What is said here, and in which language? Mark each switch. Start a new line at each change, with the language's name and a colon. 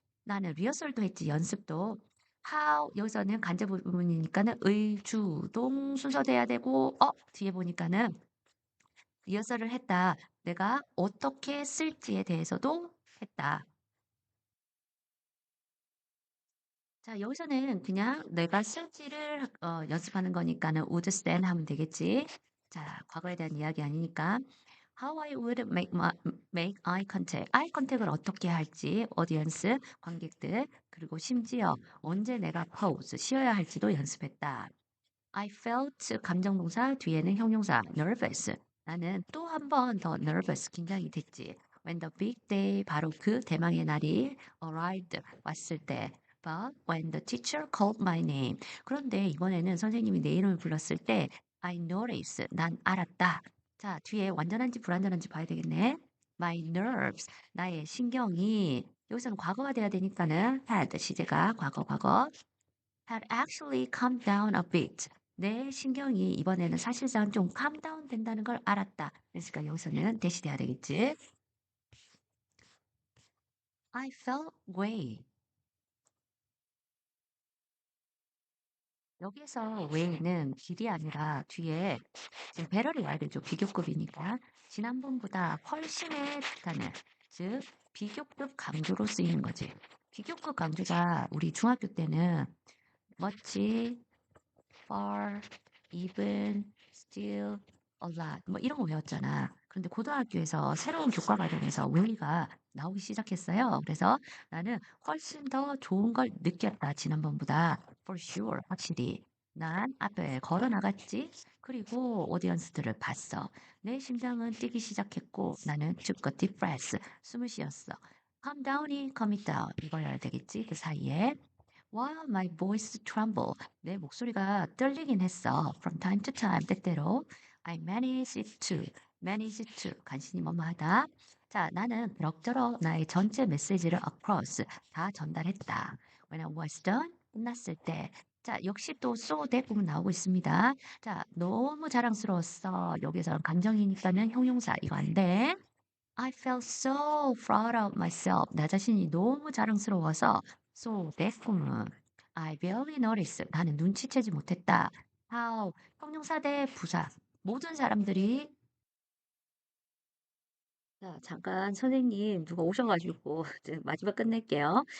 Korean: 나는 리허설도 했지, 연습도. how, 여기서는 간접 부분이니까는 의, 주, 동 순서돼야 되고, 뒤에 보니까는 리허설을 했다. 내가 어떻게 쓸지에 대해서도 했다. 자, 여기서는 그냥 내가 쓸지를 연습하는 거니까는
English: would stand
Korean: 하면 되겠지. 자, 과거에 대한 이야기 아니니까.
English: How I would make eye contact.
Korean: eye contact을 어떻게 할지, audience, 관객들, 그리고 심지어 언제 내가 pause, 쉬어야 할지도 연습했다.
English: I felt
Korean: 감정동사 뒤에는 형용사 nervous. 나는 또 한 번 더 nervous 긴장이 됐지.
English: When the big day
Korean: 바로 그 대망의 날이
English: arrived
Korean: 왔을 때.
English: But when the teacher called my name.
Korean: 그런데 이번에는 선생님이 내 이름을 불렀을 때
English: I noticed.
Korean: 난 알았다. 자, 뒤에 완전한지 불완전한지 봐야 되겠네.
English: My nerves.
Korean: 나의 신경이 여기서는 과거가 돼야 되니까는 had 시제가 과거.
English: had actually calmed down a bit.
Korean: 내 신경이 이번에는 사실상 좀 calm down 된다는 걸 알았다. 그러니까 여기서는 대시돼야 되겠지.
English: I felt way.
Korean: 여기서 way는 길이 아니라 뒤에 지금 배럴이 와야 되죠. 비교급이니까. 지난번보다 훨씬의 단어, 즉 비교급 강조로 쓰이는 거지. 비교급 강조가 우리 중학교 때는 멋지,
English: far, even, still, a lot
Korean: 뭐 이런 거 외웠잖아. 그런데 고등학교에서 새로운 교과 과정에서 way가 나오기 시작했어요. 그래서 나는 훨씬 더 좋은 걸 느꼈다. 지난번보다.
English: For sure.
Korean: 확실히. 난 앞에 걸어 나갔지. 그리고 오디언스들을 봤어. 내 심장은 뛰기 시작했고 나는
English: took a deep breath.
Korean: 숨을 쉬었어. calm down이 calm down 이거여야 되겠지. 그 사이에.
English: While my voice trembled.
Korean: 내 목소리가 떨리긴 했어.
English: From time to time,
Korean: 때때로.
English: I managed to.
Korean: 간신히 뭐뭐하다. 자, 나는 그럭저럭 나의 전체 메시지를
English: across,
Korean: 다 전달했다.
English: When I was done,
Korean: 끝났을 때. 자, 역시 또 so that 부분 나오고 있습니다. 자, 너무 자랑스러웠어. 여기서는 감정이니까는 형용사. 이거 안 돼.
English: I felt so proud of myself.
Korean: 나 자신이 너무 자랑스러워서 so that 부분.
English: I barely noticed.
Korean: 나는 눈치채지 못했다. How 형용사 대 부사. 모든 사람들이 자, 잠깐 선생님 누가 오셔가지고 이제 마지막 끝낼게요.